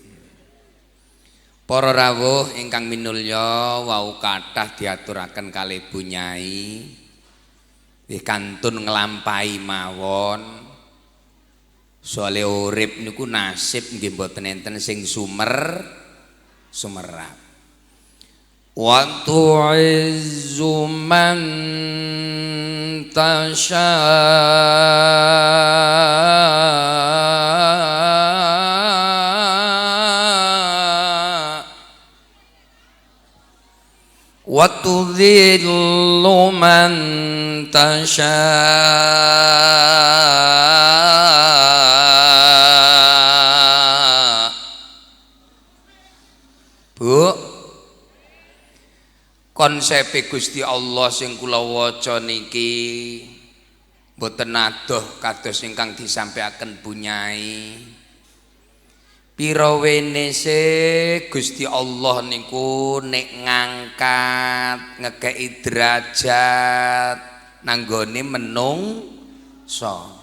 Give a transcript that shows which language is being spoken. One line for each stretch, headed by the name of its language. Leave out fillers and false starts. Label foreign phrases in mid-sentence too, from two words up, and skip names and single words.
Javanese: Para rawuh ingkang minulya wau kathah diaturaken kalih Bu Nyai nggih kantun nglampahi mawon. Soale urip niku nasib nggih mboten enten sing sumerap.
Arabic: وتعز من تشاء وتذل من تشاء
Javanese: Bu, konsep Gusti Allah sing kula waca niki mboten adoh kados ingkang disampaikan Bu Nyai. Pira wenese Gusti Allah niku nek ngangkat ngekeki derajat nanggone menungsa.